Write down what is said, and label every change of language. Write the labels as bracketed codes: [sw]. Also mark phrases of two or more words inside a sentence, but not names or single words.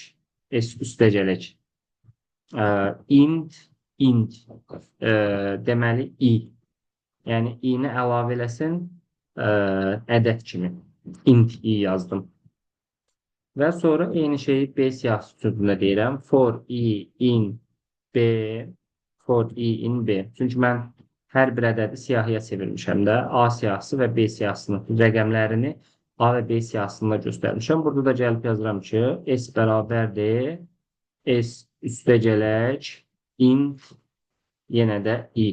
[az] S üstəgələk. Int deməli I. Yəni I-ni əlavə eləsin ədəd kimi. Int I yazdım. Və sonra eyni şeyi B siyahısı üçün deyirəm. [en] For I in B. For I in B. [az] Çünki mən hər bir ədədi siyahıya çevirmişəm də. A siyahısı və B siyahısının rəqəmlərini A və B siyahısında göstərmişəm. Burada da gəlib yazıram ki, S bərabərdir S üstəgələk int yenə də I.